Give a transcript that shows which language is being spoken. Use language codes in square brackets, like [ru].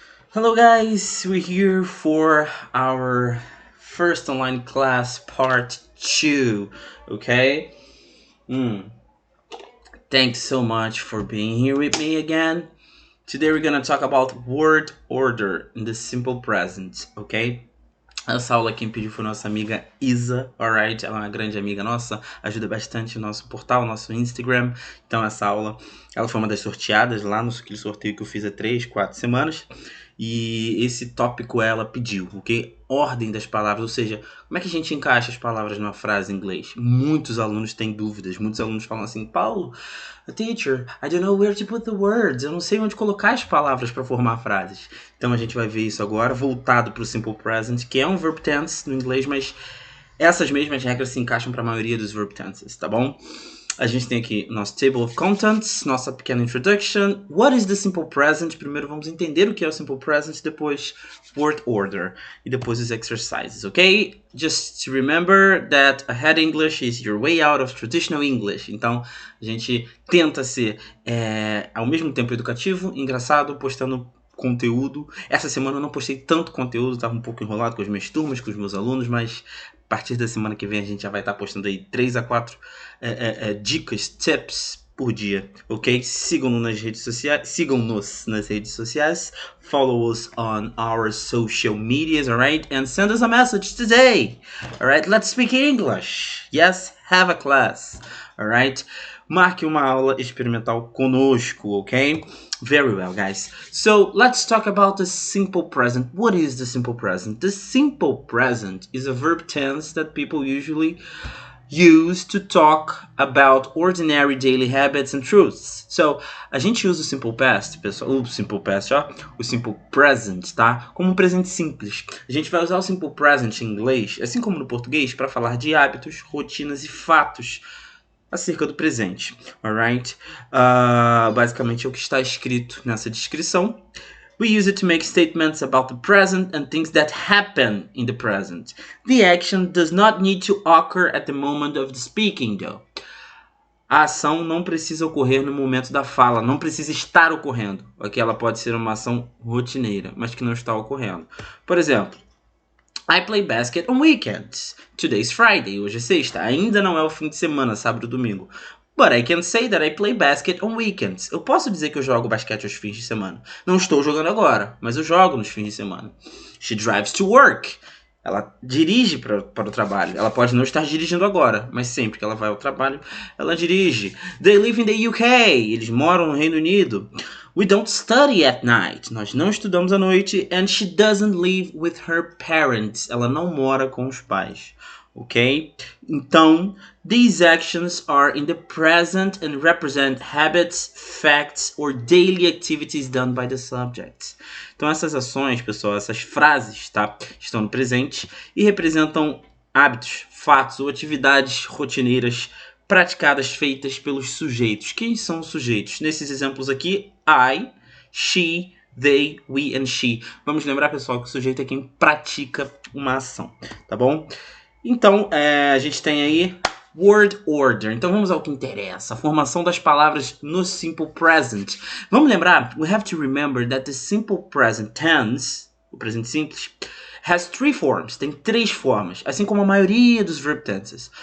[en] Hello guys, we're here for our first online class part 2, okay? Thanks so much for being here with me again. Today we're gonna talk about word order in the simple present, okay? [pt] Essa aula quem pediu foi nossa amiga Isa, alright? Ela é uma grande amiga nossa, ajuda bastante o nosso portal, o nosso Instagram. Então essa aula, ela foi uma das sorteadas lá no sorteio que eu fiz há 3, 4 semanas. E esse tópico ela pediu, ok? Ordem das palavras, ou seja, como é que a gente encaixa as palavras numa frase em inglês? Muitos alunos têm dúvidas, muitos alunos falam assim, Paulo, teacher, [en] I don't know where to put the words, [pt] eu não sei onde colocar as palavras para formar frases. Então a gente vai ver isso agora, voltado para o Simple Present, que é um verb tense no inglês, mas essas mesmas regras se encaixam para a maioria dos verb tenses, tá bom? A gente tem aqui nosso Table of Contents, nossa pequena introduction. [en] What is the Simple Present? [pt] Primeiro vamos entender o que é o Simple Present, depois word order e depois os exercises, ok? [en] Just to remember that ahead English is your way out of traditional English. [pt] Então a gente tenta ser ao mesmo tempo educativo, engraçado, postando conteúdo. Essa semana eu não postei tanto conteúdo, estava um pouco enrolado com as minhas turmas, com os meus alunos, mas a partir da semana que vem a gente já vai estar postando aí 3 a 4 dicas, tips por dia, ok? Sigam-nos nas redes sociais, [en] follow us on our social medias, [pt] alright? [en] And send us a message today, alright? Let's speak English. Yes, have a class, alright? [pt] Marque uma aula experimental conosco, ok? [en] Very well, guys. So let's talk about the simple present. What is the simple present? The simple present is a verb tense that people usually use to talk about ordinary daily habits and truths. [pt] So, a gente usa o simple past, pessoal, o simple present, tá? Como um presente simples. A gente vai usar o simple present em inglês, assim como no português, para falar de hábitos, rotinas e fatos acerca do presente, alright? Basicamente é o que está escrito nessa descrição. [en] We use it to make statements about the present and things that happen in the present. The action does not need to occur at the moment of the speaking, though. [pt] A ação não precisa ocorrer no momento da fala, não precisa estar ocorrendo. Ok, ela pode ser uma ação rotineira, mas que não está ocorrendo. Por exemplo, [en] I play basket on weekends. Today's Friday, [pt] hoje é sexta. Ainda não é o fim de semana, sábado e domingo. [en] But I can say that I play basket on weekends. [pt] Eu posso dizer que eu jogo basquete aos fins de semana. Não estou jogando agora, mas eu jogo nos fins de semana. [en] She drives to work. [pt] Ela dirige para o trabalho. Ela pode não estar dirigindo agora, mas sempre que ela vai ao trabalho, ela dirige. [en] They live in the UK. [pt] Eles moram no Reino Unido. [en] We don't study at night. [pt] Nós não estudamos à noite. [en] And she doesn't live with her parents. [pt] Ela não mora com os pais. [en] Ok? Então, these actions are in the present and represent habits, facts, or daily activities done by the subject. [pt] Então, essas ações, pessoal, essas frases, tá? Estão no presente e representam hábitos, fatos ou atividades rotineiras praticadas, feitas pelos sujeitos. Quem são os sujeitos? Nesses exemplos aqui, [en] I, she, they, we and she. [pt] Vamos lembrar, pessoal, que o sujeito é quem pratica uma ação, tá bom? Então, a gente tem aí word order. Então, vamos ao que interessa. A formação das palavras no simple present. Vamos lembrar, [en] we have to remember that the simple present tense, [pt] o presente simples, [en] has 3 forms. [pt] Tem 3 formas, assim como a maioria dos verb tenses.